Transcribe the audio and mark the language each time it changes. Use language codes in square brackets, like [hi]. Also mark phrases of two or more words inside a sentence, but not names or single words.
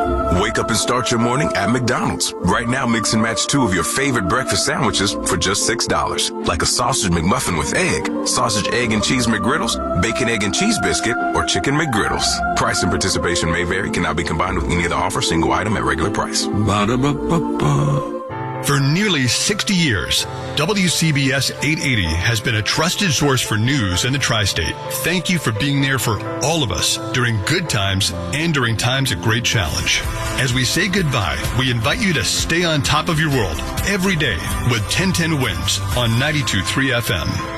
[en] Wake up and start your morning at McDonald's. Right now, mix and match two of your favorite breakfast sandwiches for just $6. Like a sausage McMuffin with egg, sausage, egg, and cheese McGriddles, bacon, egg, and cheese biscuit, or chicken McGriddles. Price and participation may vary, cannot be combined with any other offer, single item at regular price. Ba-da-ba-ba-ba. For nearly 60 years, WCBS 880 has been a trusted source for news in the tri-state. Thank you for being there for all of us during good times and during times of great challenge. As we say goodbye, we invite you to stay on top of your world every day with 1010 Wins on 92.3 FM.